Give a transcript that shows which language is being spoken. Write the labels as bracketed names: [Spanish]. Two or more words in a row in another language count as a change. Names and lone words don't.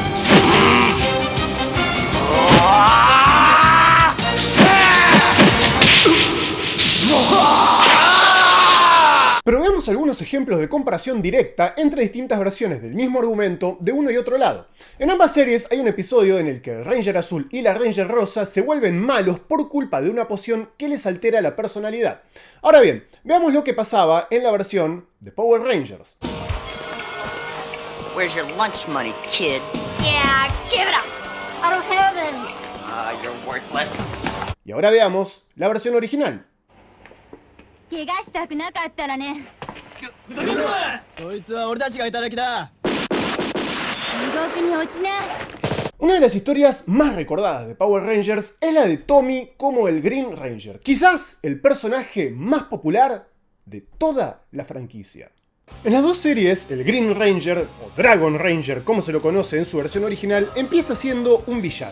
[Spanish] Pero veamos algunos ejemplos de comparación directa entre distintas versiones del mismo argumento de uno y otro lado. En ambas series hay un episodio en el que el Ranger Azul y la Ranger Rosa se vuelven malos por culpa de una poción que les altera la personalidad. Ahora bien, veamos lo que pasaba en la versión de Power Rangers. [English] Where's your lunch money, kid? Yeah, give it up. I don't have any. You're worthless. [Spanish] Y ahora veamos la versión original. [Japanese] 怪我したくなかったらね。そいつは俺たちがいただきだ。地獄に落ちな。 [Spanish] Una de las historias más recordadas de Power Rangers es la de Tommy como el Green Ranger, quizás el personaje más popular de toda la franquicia. En las dos series, el Green Ranger, o Dragon Ranger como se lo conoce en su versión original, empieza siendo un villano.